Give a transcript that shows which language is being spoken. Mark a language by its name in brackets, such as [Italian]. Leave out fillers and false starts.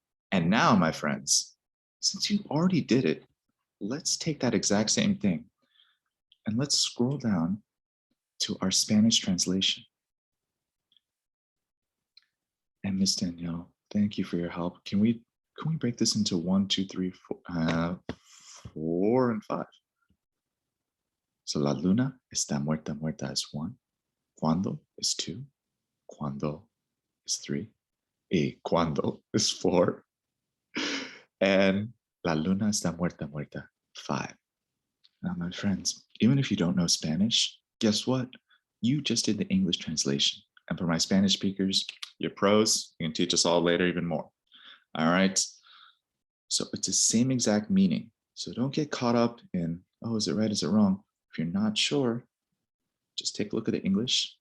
[English] And now, my friends, since you already did it, let's take that exact same thing and let's scroll down to our Spanish translation. And Miss Danielle, thank you for your help. Can we break this into 1, 2, 3, 4, 4 and 5? [Spanish] So la luna está muerta, muerta [English] is 1. [Spanish] Cuando [English] is 2. [Spanish] Cuando [English] is 3. [Spanish] Y cuando [English] is 4. [Spanish] And la luna está muerta, muerta, 5. [English] Now, my friends, even if you don't know Spanish, guess what? You just did the English translation. And for my Spanish speakers, you're pros. You can teach us all later even more. All right. So it's the same exact meaning. So don't get caught up in, oh, is it right? Is it wrong? If you're not sure, just take a look at the English.